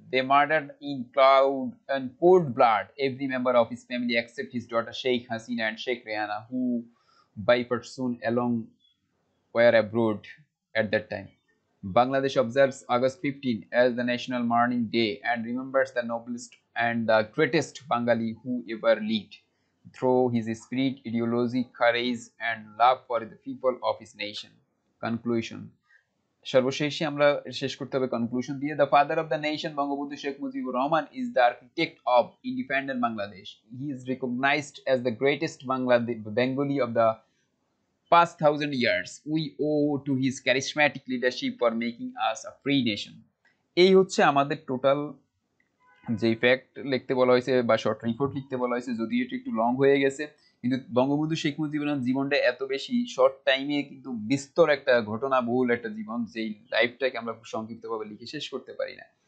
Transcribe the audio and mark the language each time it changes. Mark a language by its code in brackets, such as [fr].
[en] They murdered in cold blood every member of his family except his daughter Sheikh Hasina and Sheikh Rehana, who by soon along were abroad at that time. Bangladesh observes August 15 as the National Mourning Day and remembers the noblest and the greatest Bengali who ever lived, through his spirit, ideology, courage, and love for the people of his nation. Conclusion. [bn] সর্বশেষে আমরা শেষ করতে হবে conclusion দিয়ে। [en] The father of the nation Bangabandhu Sheikh Mujibur Rahman is the architect of independent Bangladesh. He is recognised as the greatest Bengali of the past 1000 years. We owe to his charismatic leadership for making us a free nation. [bn] এই হচ্ছে আমাদের total যে fact লিখতে বলা হয়েছে বা short report লিখতে বলা হয়েছে, যদিও এটা একটু লং হয়ে গেছে, কিন্তু বঙ্গবন্ধু শেখ মুজিবুর রহমান জীবনটা এত বেশি শর্ট টাইমে কিন্তু বিস্তর একটা ঘটনা বহুল একটা জীবন, যেই লাইফটাকে আমরা সংক্ষিপ্তভাবে লিখে শেষ করতে পারি না।